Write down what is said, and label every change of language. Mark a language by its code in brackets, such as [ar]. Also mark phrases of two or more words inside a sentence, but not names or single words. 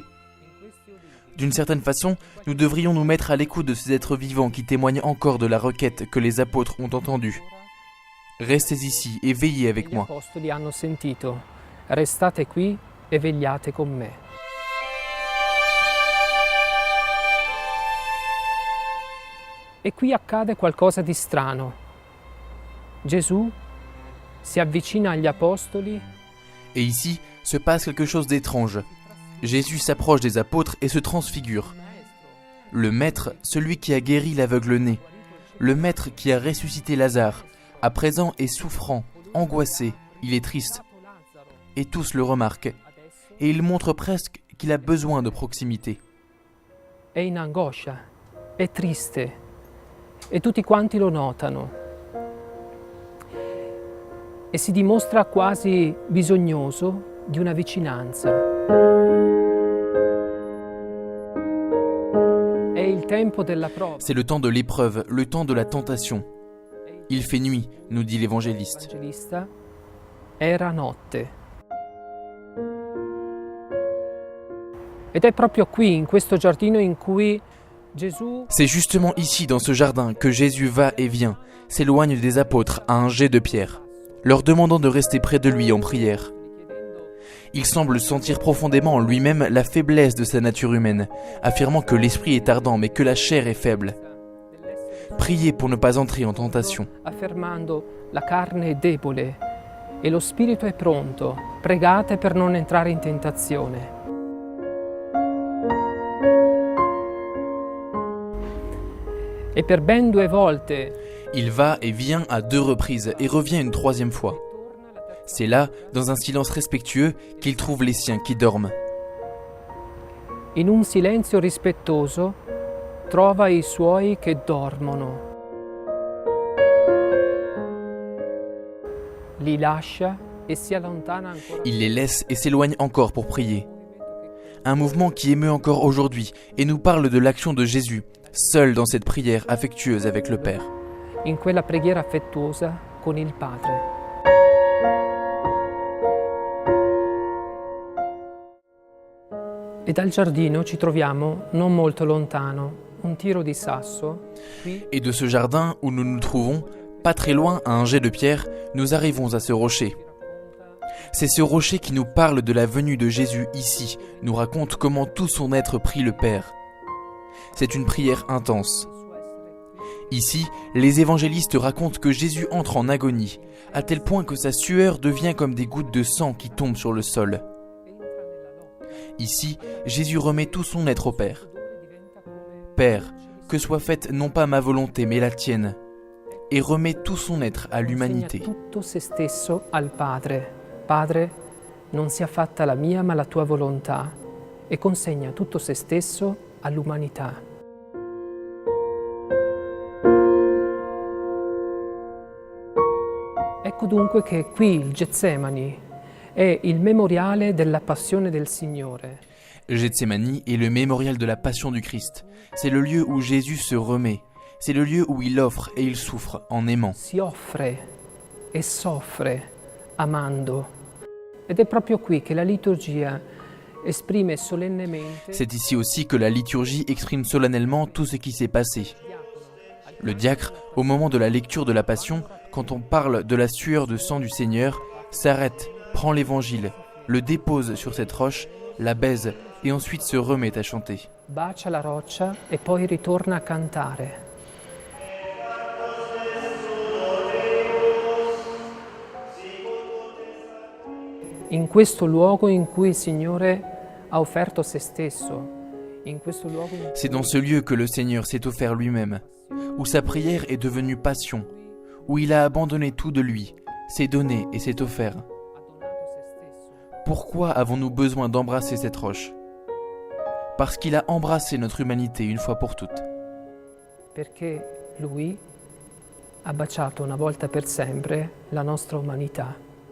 [fr] D'une certaine façon, nous devrions nous mettre à l'écoute de ces êtres vivants qui témoignent encore de la requête que les apôtres ont entendue. Restez ici et veillez avec moi. [it] Gli apostoli hanno sentito: restate qui e vegliate con me. E qui accade qualcosa di strano. Gesù si avvicina agli apostoli. [fr] Et ici se passe quelque chose d'étrange. Jésus s'approche des apôtres et se transfigure. Le Maître, celui qui a guéri l'aveugle-né, le Maître qui a ressuscité Lazare, à présent est souffrant, angoissé, il est triste. Et tous le remarquent. Et il montre presque qu'il a besoin de proximité. [it] È in angoscia, è triste, e tutti quanti lo notano. E si dimostra quasi bisognoso di una vicinanza. È il tempo della prova. [fr] C'est le temps de l'épreuve, le temps de la tentation. Il fait nuit, nous dit l'évangéliste. [it] Era notte. Ed è proprio qui, in questo giardino, in cui Gesù. [fr] C'est justement ici, dans ce jardin, que Jésus va et vient, s'éloigne des apôtres à un jet de pierre, leur demandant de rester près de lui en prière. Il semble sentir profondément en lui-même la faiblesse de sa nature humaine, affirmant que l'esprit est ardent mais que la chair est faible. Priez pour ne pas entrer en tentation. [it] Affermando la carne è debole e lo spirito è pronto. Pregate per non entrare in tentazione. Et per ben 2 volte. [fr] Il va et vient à 2 reprises et revient une 3e fois. C'est là, dans un silence respectueux, qu'il trouve les siens qui dorment. [it] In un silenzio rispettoso trova i suoi che dormono. Li lascia e si allontana ancora. [fr] Il les laisse et s'éloigne encore pour prier. Un mouvement qui émeut encore aujourd'hui et nous parle de l'action de Jésus, seul dans cette prière affectueuse avec le Père. [it] In quella preghiera affettuosa con il Padre. E dal giardino ci troviamo, non molto lontano, un tiro di sasso. [fr] Et de ce jardin où nous nous trouvons, pas très loin à un jet de pierre, nous arrivons à ce rocher. C'est ce rocher qui nous parle de la venue de Jésus ici, nous raconte comment tout son être prie le Père. C'est une prière intense. Ici, les évangélistes racontent que Jésus entre en agonie, à tel point que sa sueur devient comme des gouttes de sang qui tombent sur le sol. Ici, Jésus remet tout son être au Père. Père, que soit faite non pas ma volonté mais la tienne, et remet tout son être à l'humanité. [it] Tutto se stesso al Padre. Padre, non sia fatta la mia ma la tua volontà, e consegna tutto se stesso all'umanità. Ecco dunque che qui il Getsemani è il memoriale della passione del Signore. [fr] Gethsémani est le mémorial de la passion du Christ. C'est le lieu où Jésus se remet. C'est le lieu où il offre et il souffre en aimant. [it] Si offre e soffre amando. Ed è proprio qui che la liturgia esprime solennemente. [fr] C'est ici aussi que la liturgie exprime solennellement tout ce qui s'est passé. Le diacre, au moment de la lecture de la Passion, quand on parle de la sueur de sang du Seigneur, s'arrête, prend l'évangile, le dépose sur cette roche, la baise et ensuite se remet à chanter. [it] Bacia la roccia e poi ritorna a cantare. In questo luogo in cui il Signore ha offerto se stesso, in questo luogo in cui... [fr] C'est dans ce lieu que le Seigneur s'est offert lui-même, où sa prière est devenue passion, où il a abandonné tout de lui, s'est donné et s'est offert. Pourquoi avons-nous besoin d'embrasser cette roche? Parce qu'il a embrassé notre humanité une fois pour toutes. [it] Perché Lui ha baciato una volta per sempre la nostra umanità.